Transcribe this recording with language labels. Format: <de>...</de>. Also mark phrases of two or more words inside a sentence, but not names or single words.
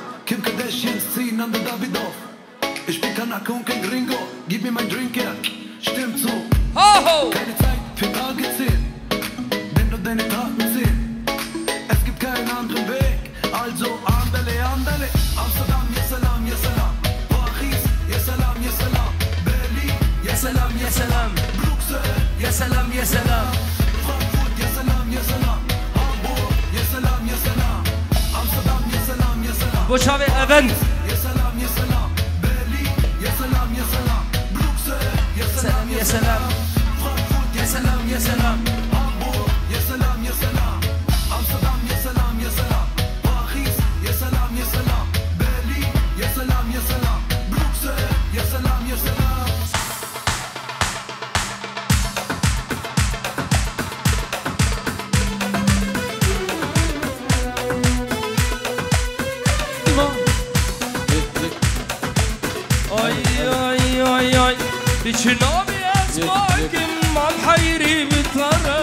<de>Kim Kardashians ziehen an der Davidoff. Ich bin Kanake und kein Gringo. Gib mir mein Drink her. Stimmt so. Keine Zeit für Tage zählen. Denn nur deine Taten zählen. Es gibt keinen anderen Weg. Also</de> <es>andale, andale.</es> <ar>Amsterdam, يا سلام، يا سلام. Paris, يا سلام، يا سلام. Berlin, يا سلام، يا سلام. Bruxelles, يا سلام، يا سلام. Frankfurt, يا سلام، يا سلام. Hamburg, يا سلام، يا سلام. Amsterdam, يا سلام، يا سلام. Boşavi event. يا سلام، يا سلام. Berlin, يا سلام، يا سلام. Bruxelles, يا سلام، يا سلام. Frankfurt, يا سلام، يا سلام. Hamburg, يا سلام، يا سلام. Amsterdam, يا سلام، يا سلام. Paris, يا سلام، يا سلام. Berlin, يا سلام، يا سلام. Bruxelles, يا سلام، يا سلام. Ay Biçinabi ezmakim mal hayri bitara</ar>